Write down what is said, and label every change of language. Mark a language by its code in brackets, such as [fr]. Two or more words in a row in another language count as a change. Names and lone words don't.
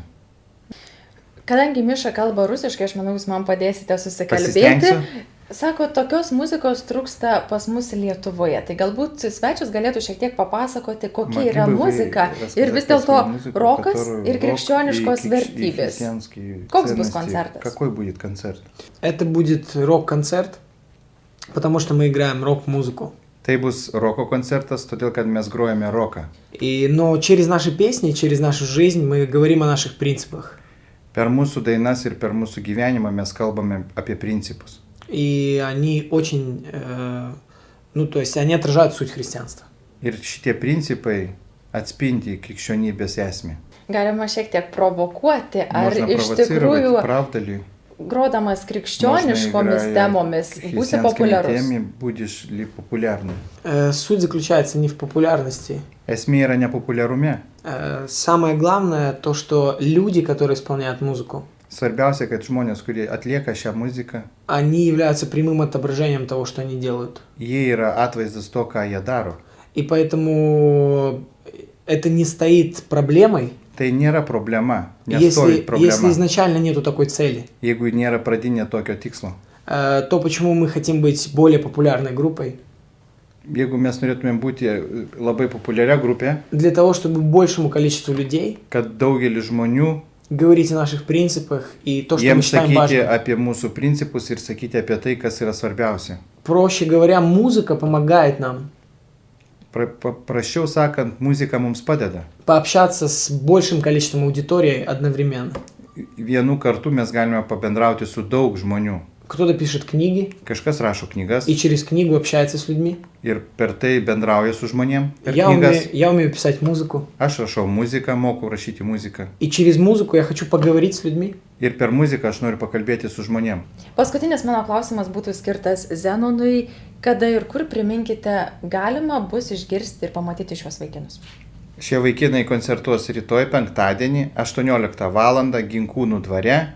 [lt] Kadangi Miša kalba rusiškai, aš manau, Jūs man padėsite susikalbėti. Pasistengsiu. Sako, tokios muzikos trūksta pas mus Lietuvoje. Tai galbūt svečias galėtų šiek tiek papasakoti, kokia yra muzika ir vis dėlto rokas ir krikščioniškos vertybės. Koks bus koncertas? [ru] Какой будет концерт? Это будет рок-концерт, потому что мы играем рок-музыку. [lt] Tai bus roko koncertas, todėl kad mes grojame roką. [ru] Но через наши песни, через нашу жизнь мы говорим о наших принципах. [lt] Per mūsų dainas ir per mūsų gyvenimą mes kalbame apie principus. [ru] И они очень, то есть они отражают суть христианства. [lt] Ir šitie principai atspindi krikščionybės esmę. Galima šiek tiek provokuoti, ar iš tikrųjų grodamas krikščioniškomis temomis būsi populiarus? [ru] Будешь ли популярным? Суть заключается не в популярности. [lt] Esmė yra nepopuliarume. [ru] Самое главное то, что люди, которые исполняют музыку, [lt] Svarbiausia, kad žmonės, kurie atlieka šią muziką, [ru] они являются прямым отображением того, что они делают. [lt] Jie yra atvaizdas to, ką jie daro. [ru] И поэтому это не стоит проблемой. [lt] Tai nėra problema, nestovi problema. [ru] Если изначально нету такой цели. [lt] Jeigu nėra pradinė tokio tikslo. [ru] То почему мы хотим быть более популярной группой? [lt] Jeigu mes norėtumėm būti labai populiaria grupė, [ru] для того, чтобы большему количеству людей, [lt] kad daugelis žmonių [ru] говорить о наших принципах и то, что мы считаем важным. [lt] Apie mūsų principus ir sakyti apie tai, kas yra svarbiausia. [ru] Проще говоря, музыка помогает нам. [lt] Прощau sakant, muzika mums padeda. [ru] Пообщаться с большим количеством аудитории одновременно. [lt] Vienu kartu mes galime pabendrauti su daug žmonių. [ru] Кто-то пишет книги. [lt] Kažkas rašo knygas. [ru] И через книгу общается с людьми. [lt] Ir per tai bendrauja su žmonėm. [ru] Я умею писать музыку. [lt] Aš rašau muziką, moku rašyti muziką. [ru] И через музыку я хочу поговорить с людьми. [lt] Ir per muziką aš noriu pakalbėti su žmonėm. Paskutinis mano klausimas būtų skirtas Zenonui. Kada ir kur, priminkite, galima bus išgirsti ir pamatyti šios vaikinus? Šie vaikinai koncertuos rytoj penktadienį 18 val. Ginkūnų dvare.